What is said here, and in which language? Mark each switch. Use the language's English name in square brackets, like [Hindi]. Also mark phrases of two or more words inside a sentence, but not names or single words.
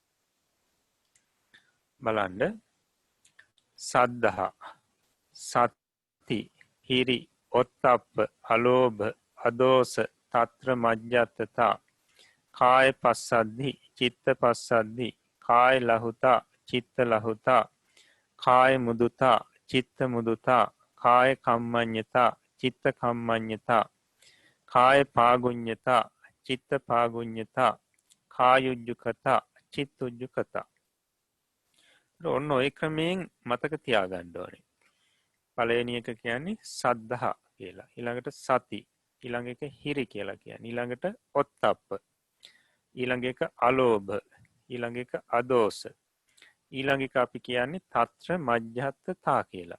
[Sinhala] බලන්න. [Pali] සද්ධා, සති, හිරි, ඔත්තප්ප, අලෝභ, අදෝස, තත්‍ර මජ්ජත්තතා, කාය පස්සද්ධි, චිත්ත පස්සද්ධි, කාය ලහුතා, චිත්ත ලහුතා, කාය මුදුතා, චිත්ත මුදුතා, කාය කම්මඤ්ඤතා, චිත්ත කම්මඤ්ඤතා, කාය පාගුඤ්ඤතා, චිත්ත පාගුඤ්ඤතා, කායුජ්ජුකතා, චිත්තුජ්ජුකතා. [Sinhala] ඔන්න ඔය ක්‍රමයෙන් මතක තියාගන්න ඕනේ. පළවෙනි එක කියන්නේ සද්ධා කියලා. ඊළඟට සති, ඊළඟ එක හිරි කියලා කියන්නේ. ඊළඟට ඔත්තප්ප, ඊළඟ එක අලෝභ, ඊළඟ එක අදෝස, ඊළඟ එක අපි කියන්නේ [Pali] තත්‍ර මජ්ජත්තතා [Sinhala] කියලා.